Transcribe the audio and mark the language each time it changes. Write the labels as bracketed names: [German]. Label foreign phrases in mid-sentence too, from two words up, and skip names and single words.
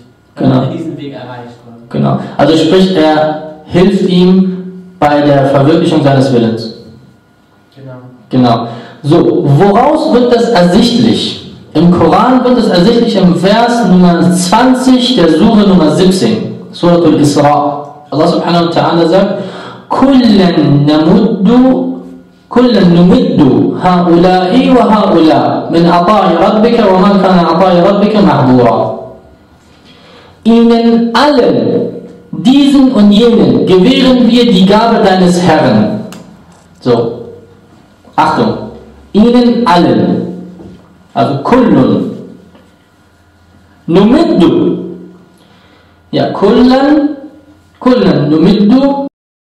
[German] Genau. Er diesen Weg erreicht. Genau. Also sprich, er hilft ihm bei der Verwirklichung seines Willens. Genau. So, woraus wird das ersichtlich? Im Koran wird es ersichtlich im Vers Nummer 20 der Sure Nummer 17, Surat Al-Basirah. [Arabic] الله سبحانه وتعالى [German] sagt, [Arabic] كلا نمد هؤلاء وهؤلاء من عطاء ربك ومن كان عطاء ربك محظورا. [German] Ihnen allen, diesen und jenen, gewähren wir die Gabe deines Herrn. So, Achtung, ihnen allen, also [Arabic] كل نمد, [German] ja, [Arabic] كلا نمد,